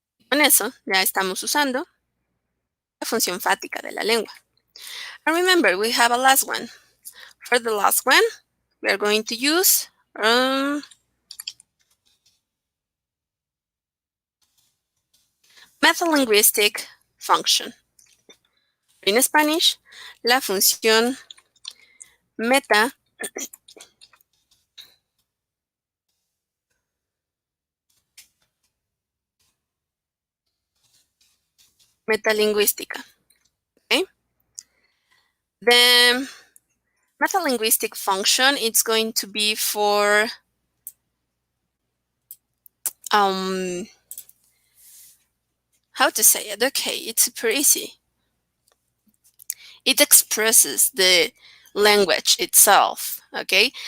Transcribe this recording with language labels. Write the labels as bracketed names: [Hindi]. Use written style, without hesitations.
[Spanish] Con eso ya estamos usando la función fática de la lengua. [English] And remember, we have a last one. For the last one, we are going to use Metalinguistic Function. [Spanish] En Spanish, la función meta metalingüística. [English] Okay? The metalinguistic function, it's going to be for how to say it? Okay, it's super easy. It expresses the language itself, okay?